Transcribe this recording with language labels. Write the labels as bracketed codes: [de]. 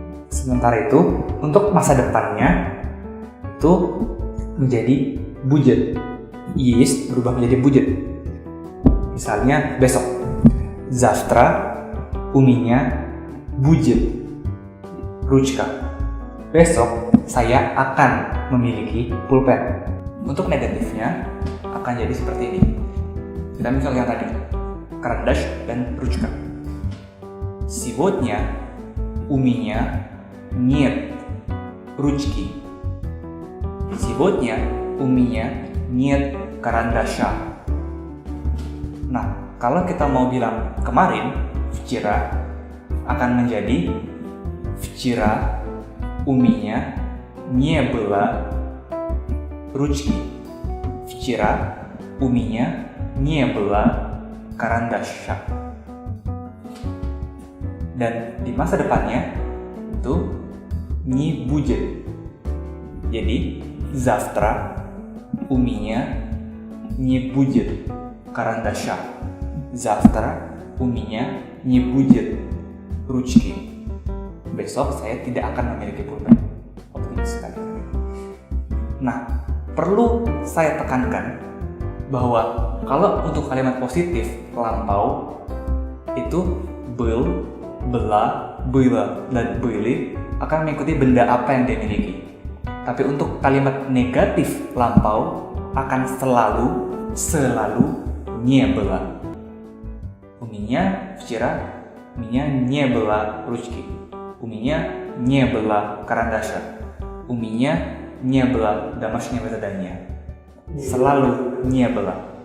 [id] Sementara itu, untuk masa depannya itu menjadi будет. Есть berubah menjadi будет. Misalnya besok. [ru] Завтра у меня будет ручка. [id] Besok saya akan memiliki pulpen. Untuk negatifnya akan jadi seperti ini. Kita misal yang tadi, карандаш dan ручка. [ru] Сегодня у меня нет ручки. Сегодня у меня нет карандаша. [id] Nah, kalau kita mau bilang kemarin, вчера, akan menjadi [ru] вчера у меня не было ручки. Вчера у меня не было карандаша. [id] Dan di masa depannya itu [ru] не будет. [id] Jadi [ru] завтра у меня не будет карандаша. Завтра у меня не будет ручки. [id] Besok saya tidak akan memiliki pulpen. Optimis sekali. Nah, perlu saya tekankan bahwa kalau untuk kalimat positif lampau itu был, была, было, dan были akan mengikuti benda apa yang dia miliki. Tapi untuk kalimat negatif lampau akan selalu [ru] не было. У меня вчера не было ручки. У меня не было карандаша. У меня не было домашнего задания. [id] Selalu [ru] не было.